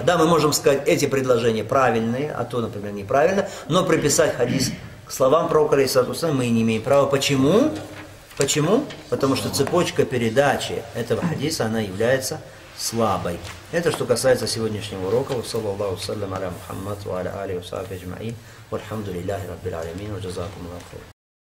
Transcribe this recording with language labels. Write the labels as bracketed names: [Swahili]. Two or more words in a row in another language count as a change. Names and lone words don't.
[Russian] Да, мы можем сказать, эти предложения правильные, а то, например, неправильно, но приписать хадис к словам пророка [Arabic] عليه الصلاة والسلام [Russian] мы не имеем права. Почему? Почему? Потому что цепочка передачи этого хадиса, она является слабой. Это что касается сегодняшнего урока. [Arabic] صلى الله وسلم على محمد وعلى آله وصحبه أجمعين. والحمد لله رب العالمين وجزاكم الله خيرا.